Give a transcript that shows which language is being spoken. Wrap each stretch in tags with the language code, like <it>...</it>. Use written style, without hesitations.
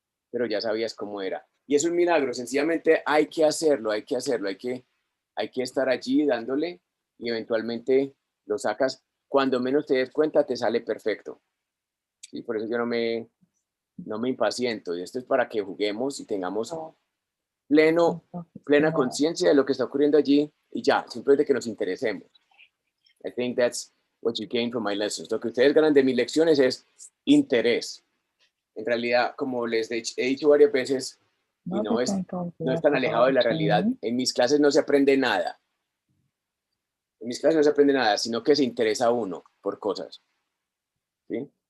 <es>Pero ya sabías cómo era. Y es un milagro, sencillamente hay que hacerlo, hay que estar allí dándole y eventualmente lo sacas. Cuando menos te des cuenta, te sale perfecto. ¿Sí? Por eso yo no me impaciento. Y esto es para que juguemos y tengamos plena conciencia de lo que está ocurriendo allí y ya, simplemente que nos interesemos.</es> <en>I think that's what you gain from my lessons.</en> <es>Lo que ustedes ganan de mis lecciones es interés. En realidad, como les he dicho varias veces, y no es tan alejado de la realidad, en mis clases no se aprende nada. En mis clases no se aprende nada, sino que se interesa uno por cosas. ¿Sí?</es>